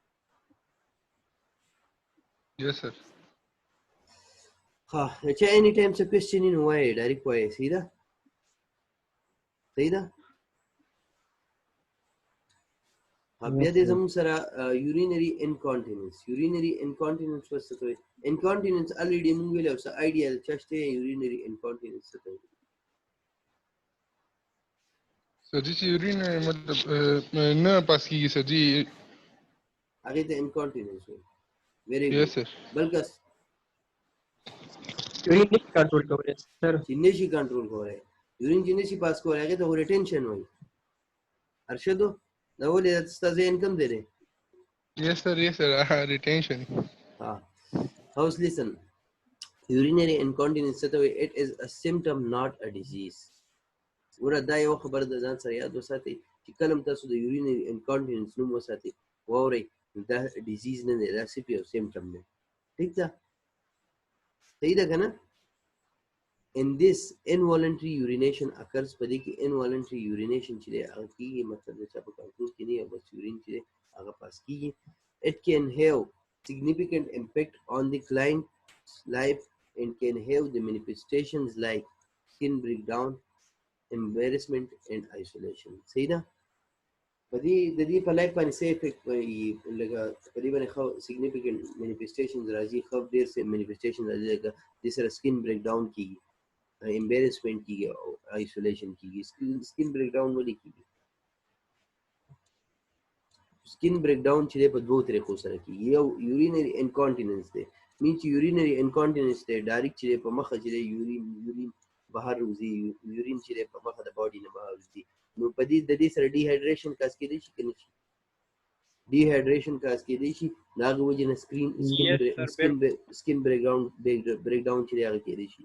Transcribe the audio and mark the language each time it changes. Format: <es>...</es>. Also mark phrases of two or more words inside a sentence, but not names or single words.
<en>yes sir</en> <ps>ها چې</ps> <en>any time</en> <ps>څه question وي نو وایي ډایرکټ وایي. صحیح ده بیا دې زموږ سره</ps> <en>urinary incontinence</en> <ps>څه ته وایي.</ps> <en>incontinence already</en> <ps>موږ ویلي او څه idea چا شته</ps> <en>urinary incontinence</en> <ps>څه ته وایي. سر جی چې یورین مطلب نه پاس کیږي سر جی هغې ته incontinence وایي.</ps> <en>very yes good. sir</en> <ps>بل کس یورین نشي کنټرول کولی سر چې نشي کنټرول کولی یورین چې نشي پاس کولی هغې ته خو retention وایي. ارشدو دا ولې ستا ذهن کم دی دی</ps> <en>yes sir retention house listen. urinary incontinence</en> <ps>څه ته وایي.</ps> <en>it is a symptom not a disease.</en> <ps>ګوره دا یو خبر د ځان سره یاد وساتئ چې کله هم تاسو د</ps> <en>urinary incontinence</en> <ps>نوم وساتئ واورئ دا ډیزیز نه دی دا صرف یو سیمټم دی. ټیک ده صحیح ده که نه.</ps> <en>in this involuntary urination occurs</en> <ps>په دې کې</ps> <en>involuntary urination</en> <ps>چې دی هغه کېږي مطلب د چا په کنټرول کې نه بس یورین چې دی هغه پاس کېږي.</ps> <en>it can have significant impact on the client's life and can have the manifestations like skin breakdown, embarrassment and isolation.</en> <ps>صحیح ده په دې د دې په لایف باندې څه افیکټ کوي لکه په دې باندې خو</ps> <en>significant manifestations</en> <ps>راځي خو ډېر څه manifestations راځي لکه دې سره</ps> <en>skin breakdown</en> <ps>کېږي embarrassment کېږي او isolation کېږي.</ps> <en>skin breakdown</en> <ps>ولې کېږي؟</ps> <en>skin breakdown</en> <ps>چې دی په دوه طریقو سره کېږي. یو</ps> <en>urinary incontinence</en> <ps>دی مین چې</ps> <en>urinary incontinence</en> <ps>دی ډایرکټ چې دی په مخه چې دی یورین بهر وځي یورین چې دی په مخه د باډي نه بهر وځي نو په دې د دې سره</ps> <en>dehydration cause</en> <ps>کېدای شي که نه شي</ps> <en>dehydration cause</en> <ps>کېدی شي د هغې وجې نه</ps> <en>skin breakdown</en> <ps>چې دی هغه کېدی شي.</ps>